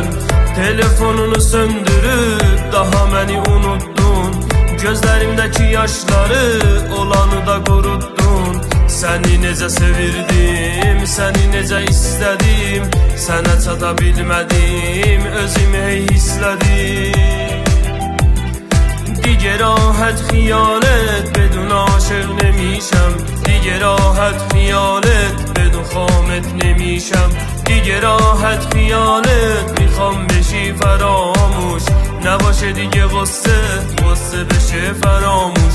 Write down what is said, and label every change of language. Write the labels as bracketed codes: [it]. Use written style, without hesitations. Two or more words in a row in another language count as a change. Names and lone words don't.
[az] Telefonunu söndürüb, daha məni unuttun. Gözlərimdəki yaşları, olanı da quruttun. Səni necə sevirdim, səni necə istədim. Sənə çata bilmədim, özümü hey hislədim. [fa] دیگه راحت خیالت بدون عاشق نمیشم. دیگه راحت خیالت بدون خامت نمیشم. دیگه راحت خیالت میخوام بشی فراموش. نباشه دیگه غصه bشه فراموش.